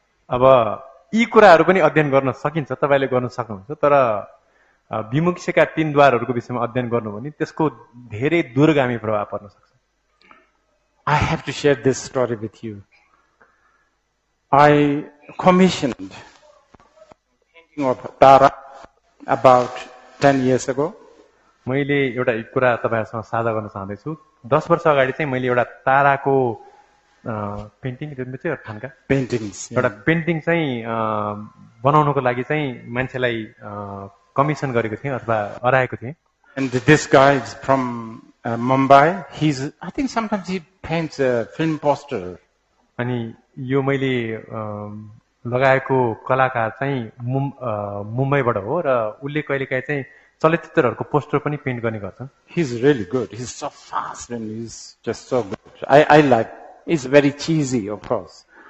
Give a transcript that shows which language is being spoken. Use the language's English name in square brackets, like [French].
[Nepali] अब यी कुराहरू पनि अध्ययन गर्न सकिन्छ, तपाईले गर्न सक्नुहुन्छ, तर विमुक्तिका 3 द्वारहरूको विषयमा अध्ययन गर्नु भने त्यसको धेरै दूरगामी प्रभाव पर्न सक्छ। [English] I have to share this story with you. I commissioned painting of Tara about 10 years ago. [Nepali] मैले एउटा कुरा तपाईहरुसँग साझा गर्न चाहन्दैछु। 10 वर्ष अगाडि चाहिँ मैले एउटा ताराको पेन्टिङ चाहिँ थान्का [English] Paintings. [Nepali] एउटा पेन्टिङ चाहिँ बनाउनको लागि चाहिँ मान्छेलाई कमिसन गरेको थिएँ अथवा अराएको थिएँ। [English] And this guy is from Mumbai. I think sometimes he paints a film poster. [Nepali] अनि यो मैले लगाएको कलाकार चाहिँ मुम्बईबाट हो र उले कहिलेकाहीँ चाहिँ चलचित्रहरूको पोस्टर पनि पेन्ट गर्ने गर्छन्। [English] He's really good. He's so fast and he's just so good. I like. It's very cheesy, of course.